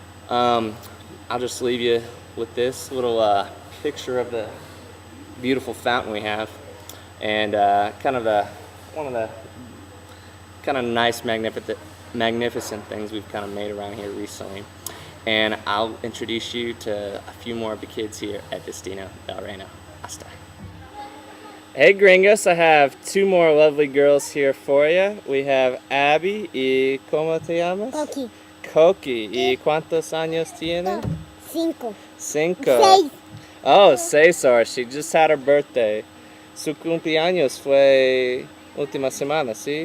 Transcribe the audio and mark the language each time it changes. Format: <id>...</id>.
<en>I'll just leave you with this little picture of the beautiful fountain we have, and kind of one of the kind of nice, magnificent things we've kind of made around here recently. And I'll introduce you to a few more of the kids here at Destino del Reino. Hasta. Hey gringos, I have 2 more lovely girls here for you. We have</en> <es>Abby y ¿cómo te llamas? Coqui. Coqui. ¿Y cuántos años tiene? 5. 5. 6.</es> <en>Oh, Cesar, she just had her birthday.</en> <es>Su cumpleaños fue última semana, ¿sí?</es>